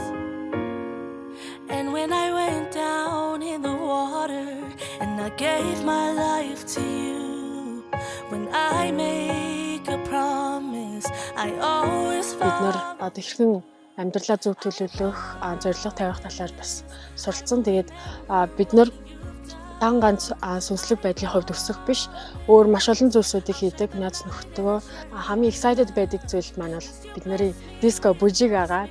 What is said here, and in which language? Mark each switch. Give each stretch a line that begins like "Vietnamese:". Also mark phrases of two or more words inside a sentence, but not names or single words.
English: And when I went down in the water and I gave my life to you, when I make a promise, I always
Mongolian: Бид нар хэрхэн амьдралаа зөв төлөвлөх, зорилго тавих талаар бас суралцсан. Тэгээд бид нар дан ганц сүнслэг байдлын хувьд өсөх биш, өөр маш олон зүйлсүүдийг хийдэг. Наад нөхдөдөө хамгийн excited байдаг зүйл маань бол бидний диско бүжиг байгаа.